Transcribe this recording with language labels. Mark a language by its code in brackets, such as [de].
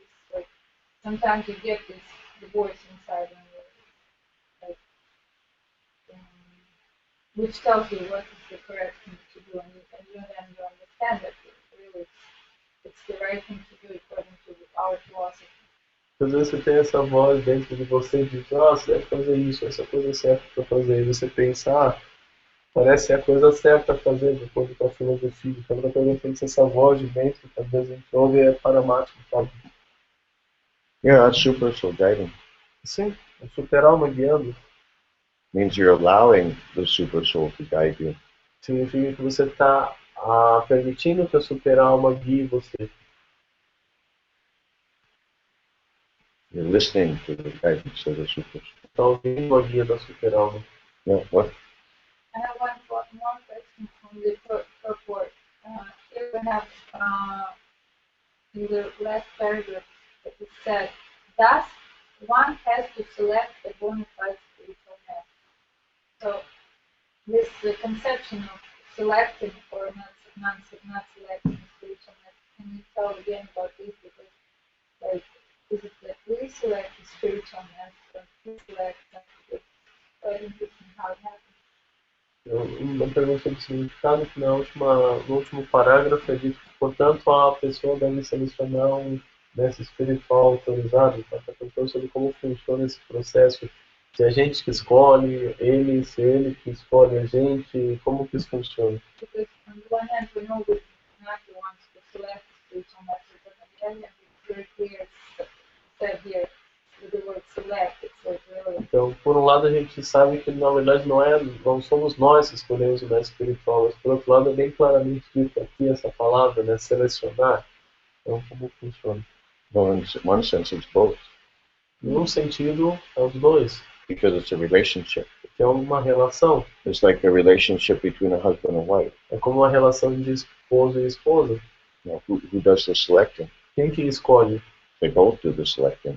[en] It's like, sometimes you get the voice inside, and which tells you what is the correct thing to do, and you understand that really it's the right thing to do according to our philosophy. [pt] Às vezes você tem essa voz dentro de você e diz, você deve fazer isso, essa coisa é certa para fazer. E você pensa, parece a coisa certa a fazer, de acordo com a filosofia. Então, da coisa tem que ser essa voz de dentro, que às vezes a gente ouve é paramático, sabe? [en] Yeah, that's super soul guiding. [pt] Sim, é super alma guiando. [en] Means you're allowing the super soul to guide you. [pt] Significa que você está permitindo que a super alma guie você. [en] You're listening to the guidance of the super soul. [pt] Está ouvindo a guia da super alma. [en] Yeah, what? I have one question from the purport. Here we have in the last paragraph that it said, thus one has to select a bona fide spiritual path. So this conception of selecting or not selecting spiritual path, can you tell again about this? Because, like, is it that we select the spiritual path or we select something? So I think this is how it happens. [pt] Uma pergunta sobre significado que no último parágrafo é dito que, portanto, a pessoa deve selecionar um mestre espiritual autorizado. Então, está perguntando sobre como funciona esse processo. Se é a gente que escolhe, se ele que escolhe a gente, como que isso funciona? [en] Because on the one hand, we know we're not the ones to select the spiritual master, but on the other hand, it's very clear, said here, with the word select, it's like really. [pt] Então, por um lado, a gente sabe que, na verdade, não somos nós que escolhemos o mestre espiritual, mas, por outro lado, é bem claramente dito aqui essa palavra, né, selecionar. Então, como funciona? [en] Well, in one sense, it's both. [pt] Em um sentido, é os dois. [en] Because it's a relationship. [pt] que é uma relação. [en] It's like a relationship between a husband and wife. [pt] É como uma relação de esposo e esposa. [en] You know, who does the selecting? [pt] Quem que escolhe? [en] They both do the selecting.